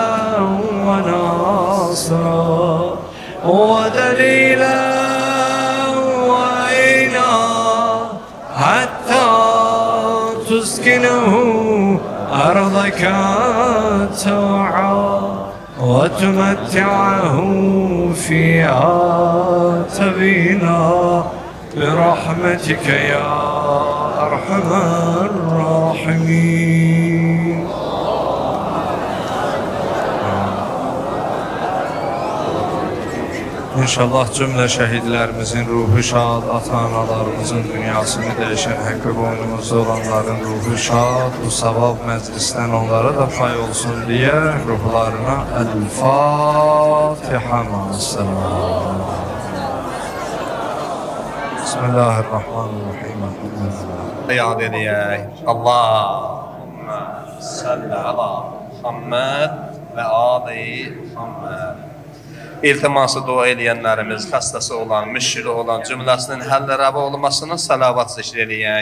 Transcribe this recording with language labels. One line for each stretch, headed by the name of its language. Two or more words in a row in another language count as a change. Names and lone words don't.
Arabic: وناصرا ودليلا وعينا حتى تسكنه أرضك توعا وتمتعه فيها تبينا برحمتك يا أرحم الراحمين.
Azerbaijani: İnşallah cümle şehitlerimizin ruhu şad, ata-analarımızın dünyasını değişen hakkı boynumuzda olanların ruhu şad, bu savab meclisten onlara da pay olsun diye ruhlarına
Arabic: الفاتحة مع السلام. Bismillahirrahmanirrahim.
Azerbaijani: Yad edəyək.
Arabic: اللهم صل على محمد وآل محمد.
Azerbaijani: İltiması dua edənlərimiz, xəstəsi olan, müşkili olan cümləsinin həllə rəva olmasına salavat zikr edəyək.